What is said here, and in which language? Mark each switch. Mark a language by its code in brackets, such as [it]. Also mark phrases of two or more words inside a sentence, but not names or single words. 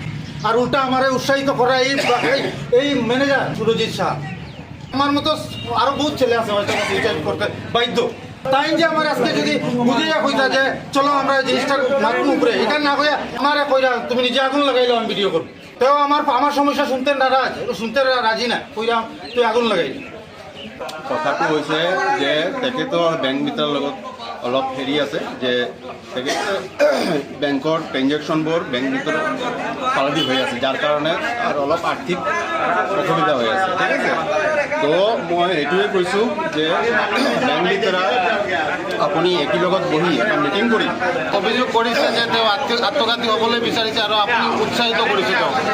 [bn] আর উল্টা আমার উৎসাহিত করা এই ম্যানেজার সুরজিৎ শাহ, আমার মতো আরো বহুত ছেলে আছে হয়তো সুইসাইড করতে বাধ্য। তাই যে আমার আজকে যদি বুঝিয়া কইতা যে চলো আমরা জিনিসটা মারুন উপরে, এটা না কইয়া আমার কইরা তুমি নিজে আগুন লাগাইলো আমি ভিডিও করবো, তেও আমার সমস্যা শুনতে রাজি না, কইরা তুই আগুন লাগাইলি। [as] কথাটো হৈছে যে তেখেতৰ বেংক মিটাৰৰ লগত অলপ হেৰি আছে যে তেখেতে বেংকৰ ট্ৰেঞ্জেকশ্যনবোৰ বেংক মিটাৰৰ ফালেদি হৈ আছে, যাৰ কাৰণে আৰু অলপ আৰ্থিক অসুবিধা হৈ আছে, ঠিক আছে। তো মই এইটোৱে কৈছোঁ যে বেংক মিটাৰ আপুনি একেলগত বহি এটা মিটিং কৰি অভিযোগ কৰিছে যে তেওঁ আত্মঘাতী হ'বলৈ বিচাৰিছে আৰু আপুনি উৎসাহিত কৰিছে তেওঁক।